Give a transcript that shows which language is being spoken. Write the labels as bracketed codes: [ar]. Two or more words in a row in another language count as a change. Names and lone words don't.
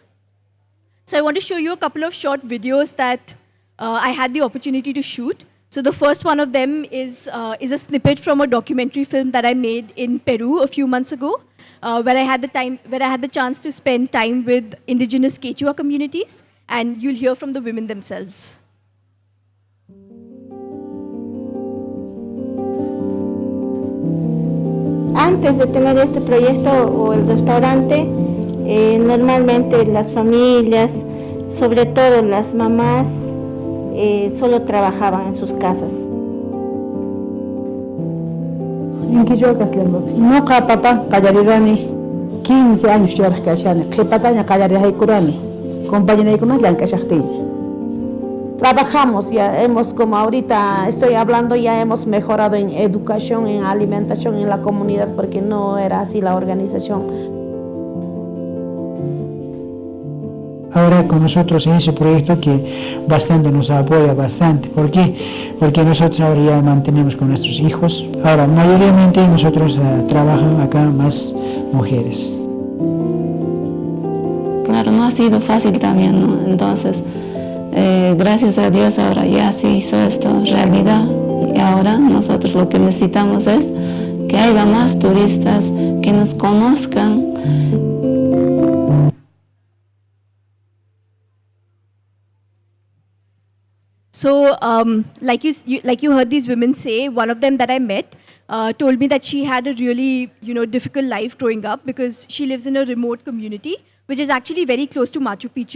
[en] So I want to show you a couple of short videos that I had the opportunity to shoot. So the first one of them is a snippet from a documentary film that I made in Peru a few months ago, where I had the chance to spend time with indigenous Quechua communities, and you'll hear from the women themselves. [es] Antes de tener este proyecto o el restaurante, normalmente las familias, sobre todo las mamás, solo trabajaban en sus casas. [qu] Nuqa papa qallarirani 15 años churaq kashani qhipataña qallarihaykurani compañeraykunas llank'ashaqtiyña. [es] Trabajamos, ya hemos, como ahorita estoy hablando, ya hemos mejorado en educación, en alimentación en la comunidad, porque no era así la organización. Ahora con nosotros en ese proyecto que bastante nos apoya bastante. ¿Por qué? Porque nosotros ahora ya mantenemos con nuestros hijos. Ahora, mayoritariamente nosotros trabajan acá más mujeres. Claro, no ha sido fácil también, ¿no? Entonces, gracias a Dios ahora ya se hizo esto realidad. Y ahora nosotros lo que necesitamos es que haya más turistas, que nos conozcan. [en] So, like you heard these women say, one of them that I met told me that she had a really, difficult life growing up because she lives in a remote community, which is actually very close to Machu Picchu.